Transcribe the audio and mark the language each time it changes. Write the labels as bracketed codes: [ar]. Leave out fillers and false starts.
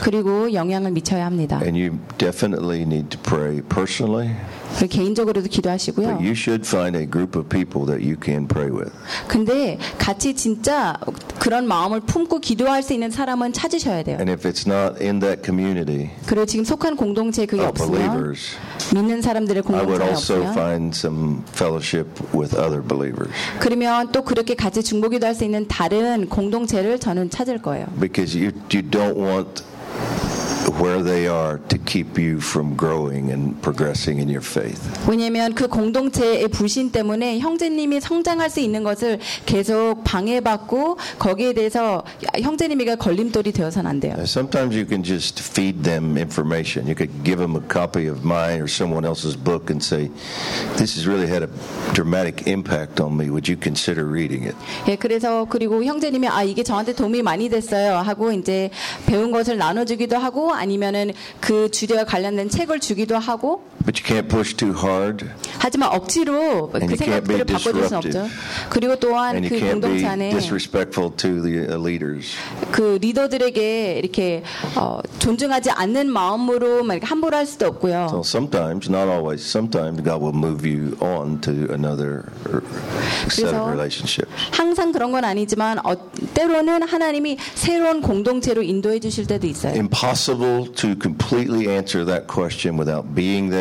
[ko] 그리고 영향을 미쳐야 합니다. [en] And you definitely need to pray personally. [ko] 개인적으로도 기도하시고요. [en] But you should find a group of people that you can pray with. [ko] 근데 같이 진짜 그런 마음을 품고 기도할 수 있는 사람은 찾으셔야 돼요. [en] And if it's not in that community, [ko] 그리고 지금 속한 공동체 그게 [en] believers, [ko] 없으면 믿는 사람들의 공동체 없으면 [en] I would also find some fellowship with other believers. [ko] 그러면 또 그렇게 같이 중보기도 할 수 있는 다른 공동체를 저는 찾을 거예요. [en] Because you don't want where they are to keep you from growing and progressing in your faith. [ko] 왜냐면 그 공동체의 불신 때문에 형제님이 성장할 수 있는 것을 계속 방해받고 거기에 대해서 형제님이가 걸림돌이 되어서는 안 돼요. [en] Sometimes you can just feed them information. You could give them a copy of mine or someone else's book and say, "This has really had a dramatic impact on me. Would you consider reading it?" [ko] 예, 그래서 그리고 형제님이 아 이게 저한테 도움이 많이 됐어요 하고 이제 배운 것을 나눠주기도 하고 아니면은 그 주제와 관련된 책을 주기도 하고. [en] But you can't push too hard. [ko] 하지만 억지로 그 생각들을 바꿔줄 수 없죠. 그리고 또한 그 공동체 안에 [en] disrespectful to the leaders. [ko] 그 리더들에게 이렇게 존중하지 않는 마음으로 막 함부로 할 수도 없고요. [en] So sometimes, not always, sometimes God will move you on to another set of relationships. [ko] 항상 그런 건 아니지만 때로는 하나님이 새로운 공동체로 인도해 주실 때도 있어요. [en] Impossible to completely answer that question without being there.